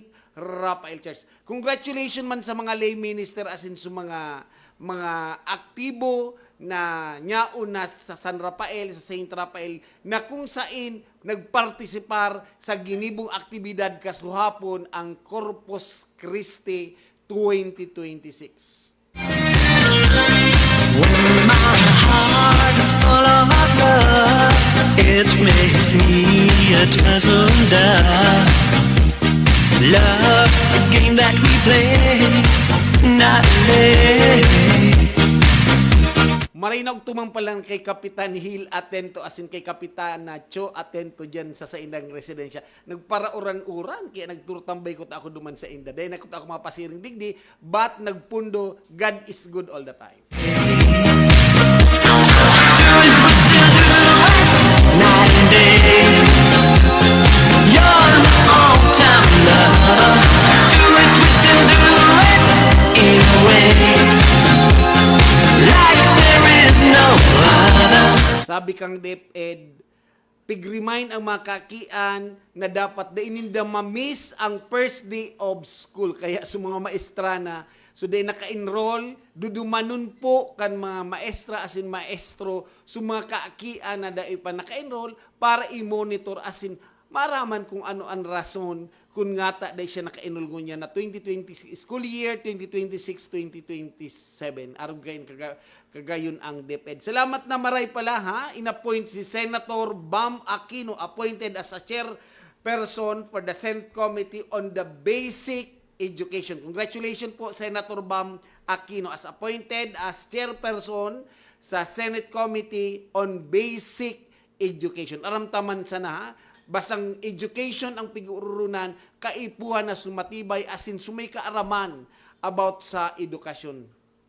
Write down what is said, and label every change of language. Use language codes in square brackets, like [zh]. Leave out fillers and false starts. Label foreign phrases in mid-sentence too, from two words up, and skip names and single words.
[bik] Raphael Church. Congratulations man sa mga lay minister asin sa mga aktibo na nyaon na sa San Rafael, sa St. Raphael, na kung sain nagpartisipar sa ginibong aktibidad kasuhapon ang Corpus Christi 2026. [en] When my heart is full of love, it makes me a turtle dove. Love's the game that we play, not play. [bik] Marinaw tumang palang kay Kapitan Hill atento asin kay Kapitan Nacho atento dyan sa indang residensya. Nagparauran-uran kaya nagturtambay ko ta ako duman sa inda. Dahil nakot ako mapasiring digdi, [en] but nagpundo, God is good all the time. Night and day, you're my all-time love. Do it, twist and do it anyway. Like there is no other. [bik] Sabi kang DepEd, pig-remind ang mga kakian na dapat ininda ma-miss ang [en] first day of school. [bik] Kaya sa mga maestrana, so day naka-enroll, dudumanon po kan mga maestra asin maestro sa mga kakian na dai pa naka-enroll para i-monitor asin maraman kung ano ang rason kung ngata dahil siya naka-enroll niya na 2020 [en] school year [bik] 2026-2027. Arog kagayon ang DepEd. Salamat na maray pala inappoint si Senator Bam Aquino, [en] appointed as a chairperson for the Senate Committee on the Basic Education. Congratulations po Senator Bam Aquino as appointed as chairperson sa Senate Committee on Basic Education. [bik] Aramtaman sana basang education ang pigururunan, kaipuhan na sumatibay asin sumay kaaraman about sa edukasyon.